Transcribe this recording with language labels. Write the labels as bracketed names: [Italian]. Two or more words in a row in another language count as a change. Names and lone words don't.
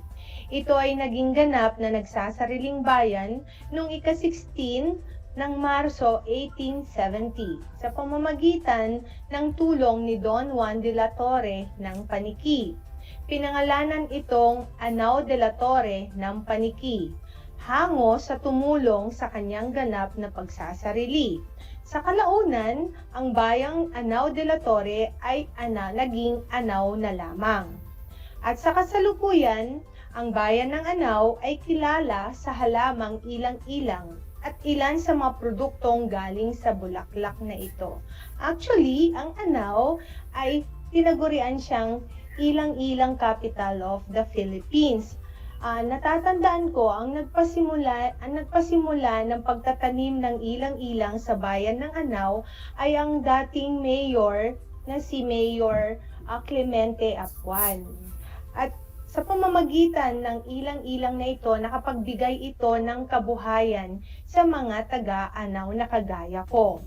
[Filipino] Ito ay naging ganap na nagsasariling bayan noong ika-16 ng Marso 1870 sa pamamagitan ng tulong ni Don Juan de la Torre ng Paniki. Pinangalanan itong Anaw de la Torre ng Paniki, hango sa tumulong sa kanyang ganap na pagsasarili. Sa kalaunan, ang bayang Anaw de la Torre ay naging Anaw na lamang. At sa kasalukuyan, ang bayan ng Anaw ay kilala sa halamang ilang-ilang at ilan sa mga produktong galing sa bulaklak na ito. Actually, ang Anaw ay tinagurian siyang ilang-ilang [English] capital of the Philippines. [Filipino] Natatandaan ko ang nagpasimula ng pagtatanim ng ilang-ilang sa bayan ng Anaw ay ang dating mayor na si Mayor Clemente Apuan. At sa pamamagitan ng ilang-ilang na ito, nakapagbigay ito ng kabuhayan sa mga taga-Anaw na kagaya ko.